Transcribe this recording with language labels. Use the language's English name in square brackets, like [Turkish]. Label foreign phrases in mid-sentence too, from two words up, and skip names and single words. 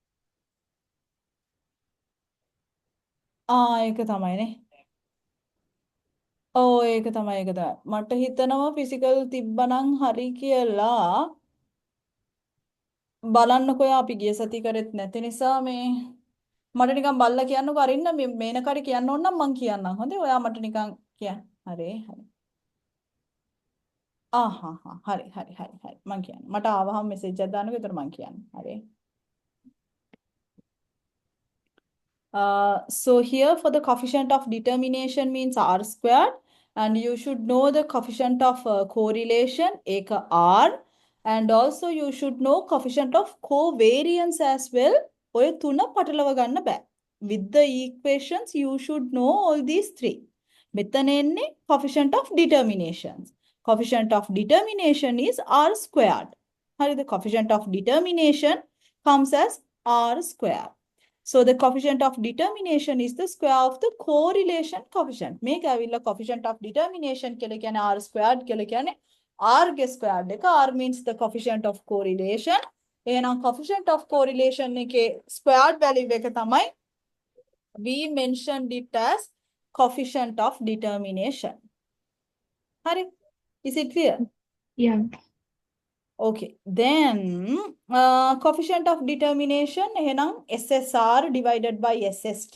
[Sinhala] ඒක තමයිනේ ඒක තමයි ඒක තමයි මට හිතනවා ෆිසිකල් තිබ්බනම් හරි කියලා බලන්නකෝ අපි ගිය සති කරෙත් නැති නිසා මේ මට නිකන් බල්ලා කියන්නකෝ අරින්න මේ මේනකාට කියන්න ඕන නම් මං කියන්නම් හොඳේ ඔයා මට නිකන් කියන්න හරි හරි හරි මං කියන්න මට ආවහම මෙසේජ් එකක් දාන්නකෝ ඒතර මං කියන්න හරි [English] So here for the coefficient of determination means r squared and you should know the coefficient of correlation eka r and also you should know coefficient of covariance as well. [Sinhala] ඔය තුන පටලව ගන්න බෑ. [English] With the equations you should know all these three. [Sinhala] මෙතන එන්නේ [English] coefficient of determinations. Coefficient of determination is r squared. [Sinhala] හරිද? [English] Coefficient of determination comes as r squared. So the coefficient of determination is the square of the correlation coefficient. [Sinhala] මේක ඇවිල්ලා [English] coefficient of determination [Sinhala] කියලා කියන්නේ [English] r squared [Sinhala] කියලා කියන්නේ r ගේ squared එක [English] r means the coefficient of correlation. [Sinhala] එහෙනම් [English] coefficient of correlation [Sinhala] එකේ [English] squared value [Sinhala] එක තමයි [English] we mentioned it as coefficient of determination. හරි? Is it clear? Yeah. Okay, then coefficient of determination එහෙනම් SSR divided by SST.